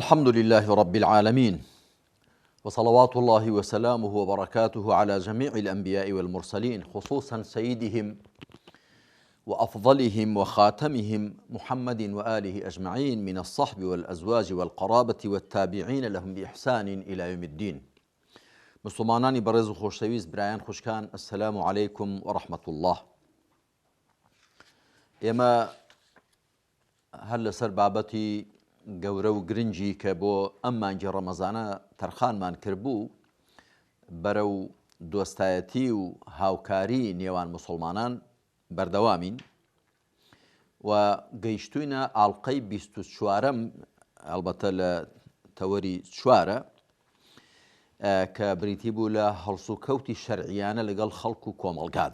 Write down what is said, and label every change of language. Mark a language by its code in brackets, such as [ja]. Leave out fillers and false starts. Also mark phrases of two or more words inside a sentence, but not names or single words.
[ar] الحمد لله رب العالمين، وصلوات الله وسلامه وبركاته على جميع الأنبياء والمرسلين، خصوصا سيدهم وأفضلهم وخاتمهم محمد وآله أجمعين من الصحب والأزواج والقرابة والتابعين لهم بإحسان إلى يوم الدين. [ckb] مسلمانانی بەڕێز و خۆشەویست برایان خوشکان، [ar] السلام عليكم ورحمة الله. [ckb] ئێمە هەر لەسەر بابەتی گەورە و گرنگی کە بۆ ئەم مانگی ڕەمەزانە تەرخانمان کردبوو بەرەو دۆستایەتی و هاوکاری نێوان مسلمانان بەردەوامین و گەیشتوینە ئاڵلقەی 24م، ئەلبەتە لە تەوەری چوارە، کە بریتی بوو لە هەڵسوکەوتی شەرعیانە لەگەڵ خەڵک و کۆمەڵگادا.